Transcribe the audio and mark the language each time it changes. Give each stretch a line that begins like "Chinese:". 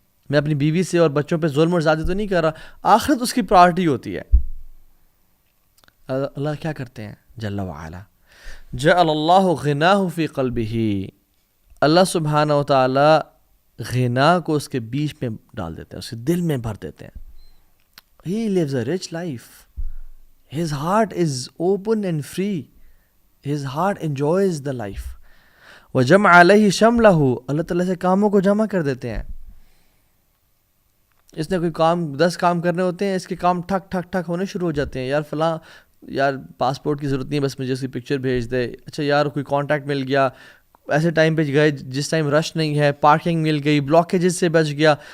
Urdu: میں اپنی بیوی سے اور بچوں پہ ظلم اور زیادتی تو نہیں کر رہا, آخرت اس کی پرائرٹی ہوتی ہے. اللہ کیا کرتے ہیں جل وعلا,
Arabic: جعل اللہ غناہ فی قلبہ,
Urdu: اللہ سبحانہ و تعالی غنا کو اس کے بیچ میں ڈال دیتے ہیں, اس کے دل میں بھر دیتے ہیں.
English: He lives a rich life. His heart is open and free. His heart enjoys the life.
Arabic: وَجَمْعَ عَلَيْهِ شَمْلَهُ,
Urdu: اللہ تعالیٰ سے کاموں کو جمع کر دیتے ہیں. اس نے کوئی کام 10 کام کرنے ہوتے ہیں, اس کے کام ٹھک ٹھک ٹھک ہونے شروع ہو جاتے ہیں. یار فلاں, یار پاسپورٹ کی ضرورت نہیں ہے, بس مجھے اس کی پکچر بھیج دے. اچھا یار کوئی کانٹیکٹ مل گیا, ایسے ٹائم پہ گئے جس ٹائم رش نہیں ہے, پارکنگ مل گئی, بلاکیجز سے بچ گیا.